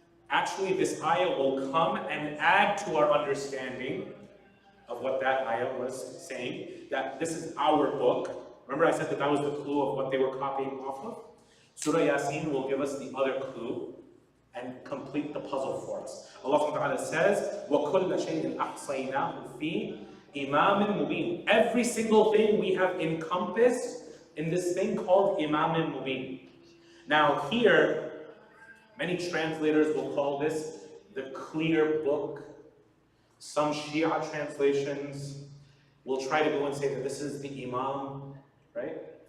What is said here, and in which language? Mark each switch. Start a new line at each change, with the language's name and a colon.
English: Actually, this ayah will come and add to our understanding of what that ayah was saying, that this is our book. Remember I said that was the clue of what they were copying off of? Surah Yasin will give us the other clue and complete the puzzle for us. Allah says,
Arabic: وَكُلَّ شَيْءٍ أَحْصَيْنَاهُ فِي إِمَامٍ مُبِينٍ.
English: Every single thing we have encompassed in this thing called Imam Mubin. Now here, many translators will call this the clear book. Some Shīʿā translations will try to go and say that this is the Imam, right?